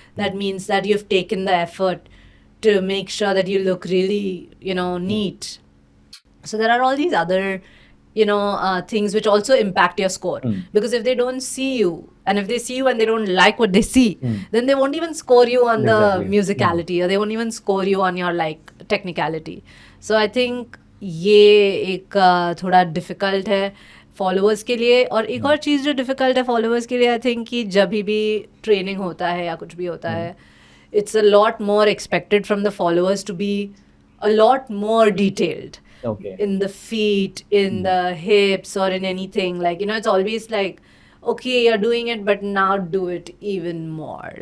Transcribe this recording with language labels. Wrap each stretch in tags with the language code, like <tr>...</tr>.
<en>That means that you've taken the effort to make sure that you look really, you know, neat. So there are all these other, you know, things which also impact your score. Because if they don't see you, and if they see you and they don't like what they see, then they won't even score you on the musicality, or they won't even score you on your like technicality. So I think</en> <hi>ये एक थोड़ा difficult है followers के लिए. और एक और चीज़ जो डिफ़िकल्ट है फॉलोअर्स के लिए, आई थिंक कि जब भी ट्रेनिंग होता है या कुछ भी होता है,</hi> <en>it's a lot more expected from the followers to be a lot more detailed in the feet, in the hips, or in anything. Like, you know, it's always like, okay, you're doing it, but now do it even more.</en>